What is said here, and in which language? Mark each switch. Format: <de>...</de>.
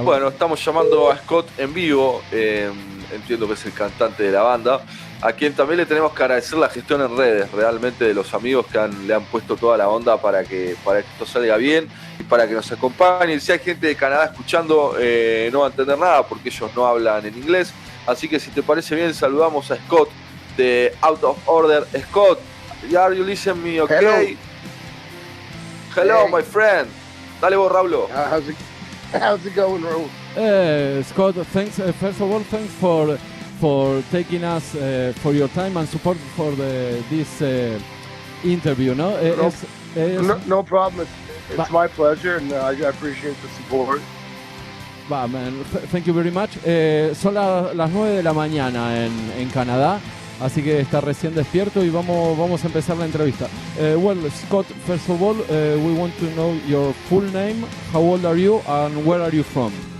<es>Bueno, estamos llamando a Scott en vivo, entiendo que es el cantante de la banda, a quien también le tenemos que agradecer la gestión en redes, realmente, de los amigos que le han puesto toda la onda para que esto salga bien y para que nos acompañen. Si hay gente de Canadá escuchando, no va a entender nada porque ellos no hablan en inglés, así que si te parece bien, saludamos a Scott de Out of Order.</es> <en>Scott, are you listening me, okay? Hello, my friend.</en> <es>Dale vos,</es> <en>Raúl. How's it going, Raúl? Scott, thanks. First of all, thanks for taking us, for your time and support for this interview. No, no problem. It's my pleasure, and I appreciate the support. Man, thank you very much.</en> <es>Son las 9 de la mañana en Canadá, así que está recién despierto y vamos a empezar la entrevista.</es> <en>Well, Scott, first of all, we want to know your full name, how old are you, and where are you from?</en>